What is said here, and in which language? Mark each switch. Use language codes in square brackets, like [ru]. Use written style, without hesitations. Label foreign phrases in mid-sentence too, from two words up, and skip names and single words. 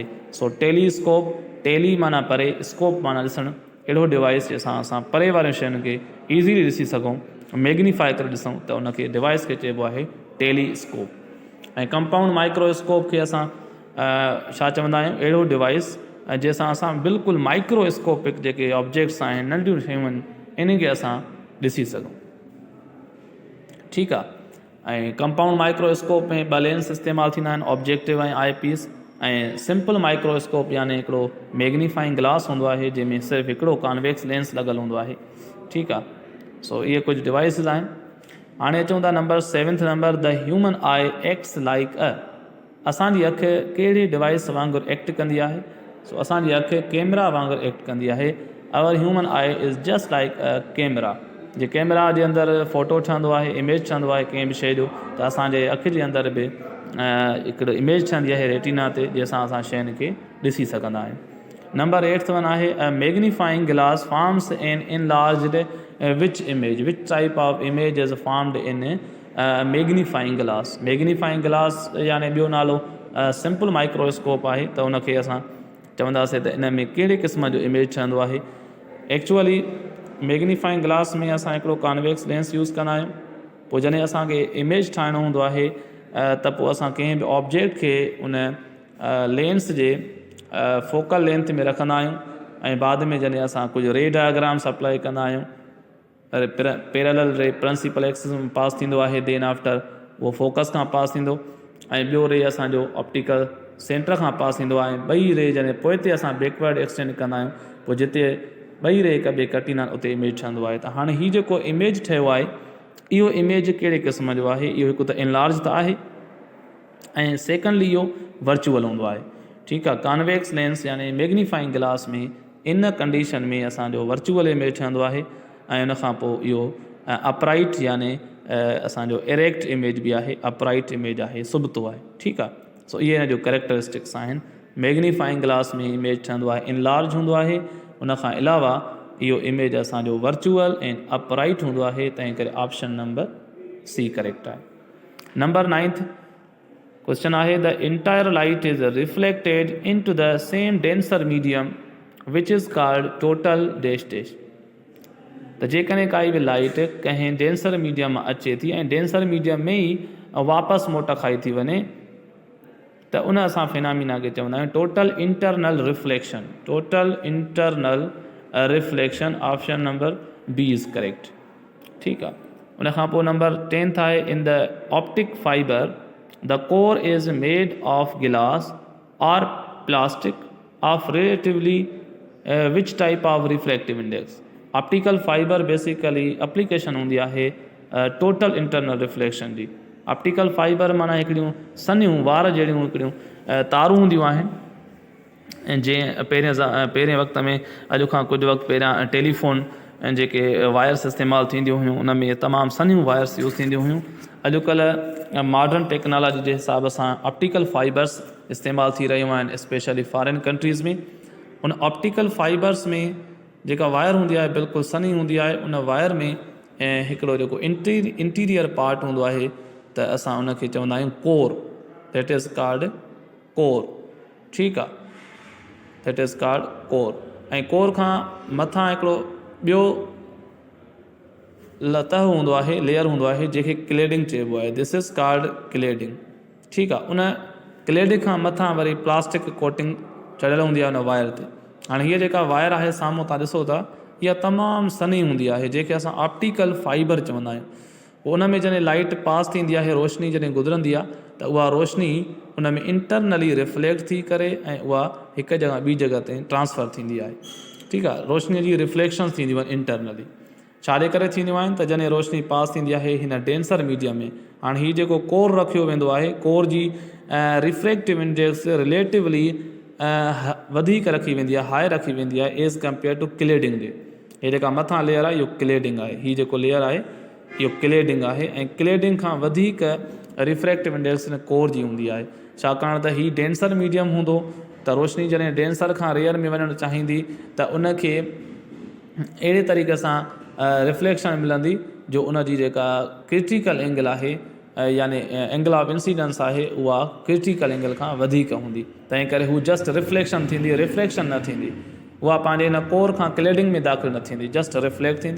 [en] so telescope, [sd] टेली माना परे, स्कोप माना ॾिसणु, अहिड़ो डिवाइस जंहिंसां असां परे वारियुनि शयुनि खे ईज़ीली ॾिसी सघूं, मैग्नीफाई करे ॾिसूं, त उनखे डिवाइस खे चइबो आहे टेलीस्कोप। ऐं [en] compound microscope [sd] खे असां छा चवंदा आहियूं, अहिड़ो डिवाइस जंहिंसां असां बिल्कुलु माइक्रोस्कोपिक जेके ऑब्जेक्ट्स आहिनि, नंढियूं शयूं आहिनि, इन्हनि खे असां ॾिसी सघूं। ठीकु आहे। ऐं [en] compound microscope [sd] में 2 लेंस इस्तेमालु थींदा आहिनि, ऑब्जेक्टिव ऐं [en] eye piece. [sd] ऐं [en] simple microscope [sd] यानी हिकिड़ो [en] magnifying glass [sd] हूंदो आहे जंहिंमें सिर्फ़ु हिकिड़ो [en] convex lens [sd] लॻल हूंदो आहे। ठीकु आहे। सो इहे कुझु डिवाइसिस आहिनि। हाणे अचूं था [en] number 7th number, The human eye acts like a. [sd] असांजी अखि कहिड़ी डिवाइस वांगुरु एक्ट कंदी आहे? सो असांजी अखि कैमरा वांगुरु एक्ट कंदी आहे। [en] Our human eye is just like a camera. [sd] जे कैमरा जे अंदरि फ़ोटो ठहंदो आहे, इमेज ठहंदो आहे कंहिं बि शइ जो, त असांजे अखि जे अंदरि बि हिकिड़ो इमेज ठहंदी आहे रेटिना ते, जंहिंसां असां शयुनि खे ॾिसी सघंदा आहियूं। [en] Number 8th one आहे, a magnifying glass forms an enlarged which image। Which type of image is formed in magnifying glass. magnifying glass [sd] यानी ॿियो नालो [en] simple microscope [sd] आहे, त उनखे असां चवंदासीं त इन में कहिड़े क़िस्म जो इमेज ठहंदो आहे। [en] actually magnifying glass [sd] में असां हिकिड़ो [en] convex lens use [sd] कंदा आहियूं। पोइ जॾहिं असांखे इमेज ठाहिणो हूंदो आहे त पोइ असां कंहिं बि ऑब्जेक्ट खे उन लेंस जे [en] focal length [sd] में रखंदा आहियूं, ऐं बाद में जॾहिं असां कुझु [en] ray diagrams apply [sd] कंदा आहियूं, [en] parallel ray principal axis [sd] में पास थींदो आहे, [en] then after [sd] उहो फोकस खां पास थींदो, ऐं ॿियो रे असांजो [en] optical centre [sd] खां पास थींदो आहे। ॿई रे जॾहिं पोइ ते असां [en] backward extend [sd] कंदा आहियूं, पोइ जिते ॿई रे हिक ॿिए कटींदा आहिनि उते इमेज ठहंदो आहे। त हाणे हीउ जेको इमेज ठहियो आहे, इहो इमेज कहिड़े क़िस्म जो आहे? इहो हिकु त इनलार्ज त आहे, ऐं सेकेंडली इहो वर्चुअल हूंदो आहे। ठीकु आहे। [en] convex lens [sd] यानी [en] magnifying glass [sd] में इन कंडीशन में असांजो [en] virtual image [sd] ठहंदो आहे, ऐं उनखां पोइ इहो अपराइट यानी असांजो [en] erect image [sd] बि आहे, [en] upright image [sd] आहे, सुबतो आहे। ठीकु आहे। सो इहे हिन जो कैरेक्टरिस्टिक्स आहिनि। [en] magnifying glass [sd] में इमेज ठहंदो आहे, इनलार्ज हूंदो आहे। उनखां अलावा इहो इमेज असांजो वर्चुअल ऐं अपराइट हूंदो आहे, तंहिं करे [en] option number C correct [sd] आहे। [en] Number 9th question आहे, the entire light is reflected in to the same denser medium which is called total dash dash। [sd] त जेकॾहिं काई बि लाइट कंहिं [en] denser medium [sd] मां अचे थी ऐं [en] denser medium [sd] में ई वापसि मोट खाई थी वञे, त उन असां फिनामिना खे चवंदा आहियूं [en] total internal reflection. Total internal reflection, option number B is correct. [sd] ठीकु आहे। [en] उनखां पोइ number 10th आहे, in the optic fibre the core is made of glass or plastic of relatively which type of reflective index। optical fibre basically application [sd] हूंदी आहे [en] total internal reflection [sd] जी। [en] optical fibre [sd] माना हिकिड़ियूं सन्हियूं वार जहिड़ियूं हिकिड़ियूं तारूं हूंदियूं आहिनि, ऐं जंहिं पहिरें वक़्त में, अॼु खां कुझु वक़्तु पहिरियां टेलीफोन ऐं जेके वायर्स इस्तेमालु थींदियूं हुयूं, उन में तमामु सन्हियूं वायर्स यूज़ थींदियूं हुयूं। अॼुकल्ह [en] modern technology [sd] जे हिसाब सां [en] optical fibres [sd] इस्तेमालु थी रहियूं आहिनि, [en] Specially foreign countries में। [sd] उन [en] optical fibres [sd] में जेका वायर हूंदी आहे बिल्कुलु सन्ही हूंदी आहे। उन वायर में हिकिड़ो जेको [en] interior part [sd] हूंदो आहे, त असां उनखे चवंदा आहियूं कोर, [en] That is called core. [sd] ठीकु आहे। [en] That is called core. [sd] ऐं कोर खां मथां हिकिड़ो ॿियो लतह हूंदो आहे, लेयर हूंदो आहे, जंहिंखे क्लेडिंग चइबो आहे। [en] This is called cladding. [sd] ठीकु आहे। उन क्लेडिंग खां मथां वरी [en] plastic coating [sd] चढ़ियल हूंदी आहे उन वायर ते। हाणे हीअ जेका वायर आहे साम्हूं तव्हां ॾिसो था, इहा तमामु सन्ही हूंदी आहे, जंहिंखे असां [en] optical fibre [sd] चवंदा आहियूं। उन में जॾहिं लाइट पास थींदी आहे, रोशनी जॾहिं गुज़रंदी आहे, त उहा रोशनी उन में [en] internally reflect [sd] थी करे ऐं उहा हिकु जॻह ॿी जॻह ते ट्रांसफ़र थींदी आहे। ठीकु आहे। रोशनीअ जी रिफ्लेक्शन थींदियूं आहिनि इंटरनली। छाजे करे थींदियूं आहिनि त जॾहिं रोशनी पास थींदी आहे हिन [en] denser medium [sd] में। हाणे हीउ जेको कोर रखियो वेंदो आहे, कोर जी [en] refractive index relatively [sd] वधीक रखी वेंदी आहे, हाई रखी वेंदी आहे [en] as compare to cladding [sd] जे। हीअ जेका मथां लेयर आहे इहो क्लेडिंग आहे, हीअ जेको लेयर आहे इहो क्लेडिंग आहे, ऐं क्लेडिंग खां वधीक [en] refractive index [sd] हिन कोर जी हूंदी आहे, छाकाणि त हीउ [en] denser medium [sd] हूंदो त रोशनी जॾहिं डेंसर खां रेयर में वञणु चाहींदी त उनखे अहिड़े तरीक़े सां रिफ्लेक्शन मिलंदी जो उन जी जेका [en] critical angle [sd] आहे यानी [en] angle of incidence [sd] आहे उहा [en] critical angle [sd] खां वधीक हूंदी, तंहिं करे हू [en] just reflection [sd] थींदी, रिफ्रैक्शन न थींदी, उहा पंहिंजे हिन कोर खां क्लेडिंग में दाख़िल न थींदी, [en] just reflect [sd] थींदी।